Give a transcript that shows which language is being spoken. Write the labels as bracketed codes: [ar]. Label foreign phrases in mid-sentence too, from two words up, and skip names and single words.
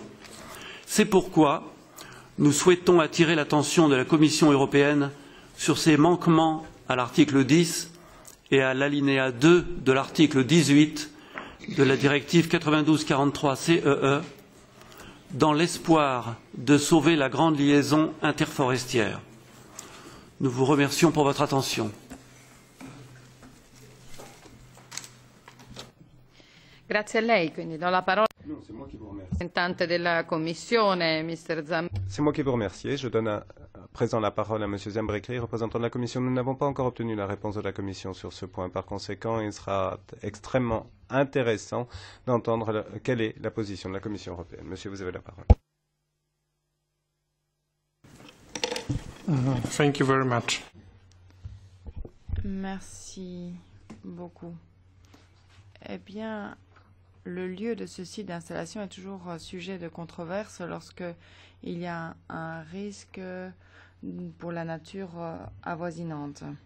[fr] C'est pourquoi nous souhaitons attirer l'attention de la Commission européenne sur ces manquements à l'article 10 et à l'alinéa 2 de l'article 18 de la directive 92/43 CEE, dans l'espoir de sauver la grande liaison interforestière. Nous vous remercions pour votre attention. [it] Grazie a lei, quindi do la parola. [fr] Non, c'est moi qui vous remercie. [it] rappresentante della Commissione, Mr. Zambrecki. [fr] C'est moi qui vous remercie. Je donne à présent la parole à M. Zambrecki, représentant de la Commission. Nous n'avons pas encore obtenu la réponse de la Commission sur ce point. Par conséquent, il sera extrêmement intéressant d'entendre quelle est la position de la Commission européenne. Monsieur, vous avez la parole. [en] Thank you very much. [fr] Merci beaucoup. Eh bien, le lieu de ce site d'installation est toujours sujet de controverse lorsque il y a un risque pour la nature avoisinante.